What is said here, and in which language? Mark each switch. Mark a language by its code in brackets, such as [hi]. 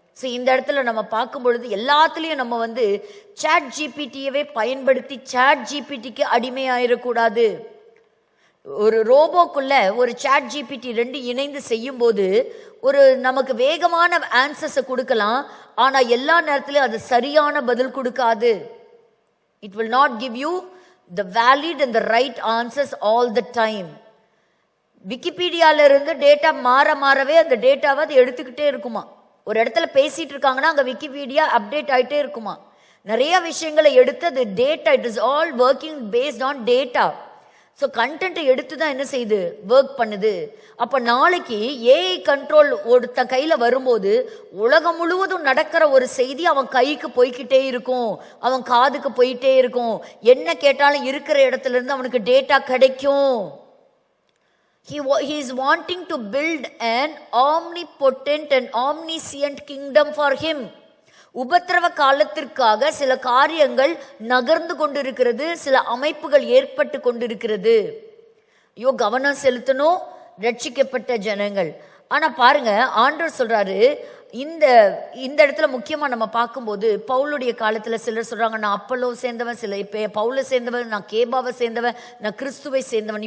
[ta] So இந்த இடத்துல நம்ம பார்க்கும் பொழுது எல்லாத்துலேயும் நம்ம சாட் ஜிபிடியவே பயன்படுத்தி சாட் ஜிபிடிக்கு அடிமையாயிடக்கூடாது. ஒரு ரோபோக்குள்ள ஒரு சாட் ஜிபிடி 2 இணைந்து செய்யும் போது ஒரு நமக்கு வேகமான ஆன்சர்ஸை கொடுக்கலாம், ஆனா எல்லா நேரத்திலும் அது சரியான பதில் கொடுக்காது. [en] It will not give you the valid and the right answers all the time. [ta] விக்கிபீடியால இருந்து டேட்டா மாறவே அந்த டேட்டாவை அது எடுத்துக்கிட்டே இருக்குமா. ஒரு இடத்துல பேசிட்டு இருக்காங்கன்னா அங்க விக்கிபீடியா அப்டேட் ஆயிட்டே இருக்குமா. நிறைய விஷயங்களை எடுத்து அது data, [en] It is all working based on data. [ta] So கண்டென்ட்டை எடுத்து தான் என்ன செய்யுது, ஒர்க் பண்ணுது. அப்போ நாளைக்கு ஏஐ கண்ட்ரோல் ஒருத்த கையில் வரும்போது உலகம் முழுவதும் நடக்கிற ஒரு செய்தி அவன் கைக்கு போய்கிட்டே இருக்கும், அவன் காதுக்கு போயிட்டே இருக்கும். என்ன கேட்டாலும் இருக்கிற இடத்துல இருந்து அவனுக்கு டேட்டா கிடைக்கும். [en] He is wanting to build an omnipotent and omniscient kingdom for him. [ta] உபத்திரவ காலத்திற்காக சில காரியங்கள் நகர்ந்து கொண்டிருக்கிறது, சில அமைப்புகள் ஏற்பட்டு கொண்டிருக்கிறது. ஐயோ, கவனம் செலுத்தணும் ரட்சிக்கப்பட்ட ஜனங்கள். ஆனா பாருங்க, ஆண்டவர் சொல்றாரு இந்த இடத்துல முக்கியமா நம்ம பார்க்கும்போது பவுலுடைய காலத்துல சிலர் சொல்றாங்க, நான் அப்பல்லோ சேர்ந்தவன், சில பவுலை சேர்ந்தவன், நான் கேபாவை சேர்ந்தவன், நான் கிறிஸ்துவை சேர்ந்தவன்.